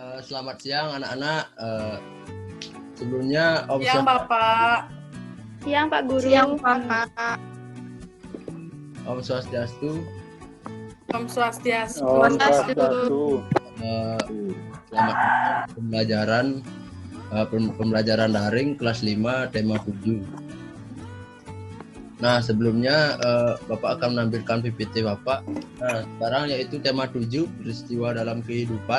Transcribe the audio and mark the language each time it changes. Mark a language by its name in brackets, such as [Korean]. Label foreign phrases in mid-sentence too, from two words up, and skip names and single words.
[Indonesian] Selamat siang anak-anak. Sebelumnya Om Siang Bapak. Siang Pak Guru. Siang Pak. [Balinese] Om Swastiastu. Om Swastiastu. Om Swastiastu. [Indonesian] Selamat datang pembelajaran daring kelas 5 tema 7. Nah, sebelumnya Bapak akan menampilkan PPT Bapak. Nah, sekarang yaitu tema 7, peristiwa dalam kehidupan.